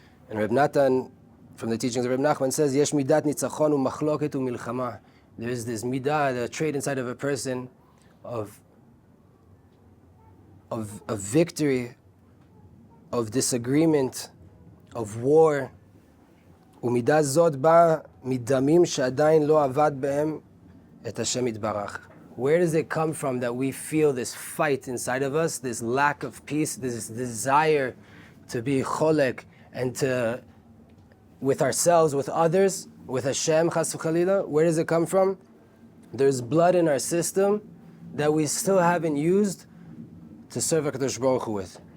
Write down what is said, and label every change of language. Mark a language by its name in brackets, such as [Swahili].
[English] And Reb Natan, from the teachings of Reb Nachman, says, [Hebrew] Yesh midat nitzachon u'machloket u'milchama. [English] There is this midah, the trait inside of a person of victory, of disagreement, of war. [Hebrew] ומידה זאת באה מדמים שעדיין לא עבד בהם את השם יתברך. [English] Where does it come from that we feel this fight inside of us, this lack of peace, this desire to be cholek and to, with ourselves, with others, with Hashem, chas v'chalila? Where does it come from? There's blood in our system that we still haven't used to serve HaKadosh Baruch Hu with.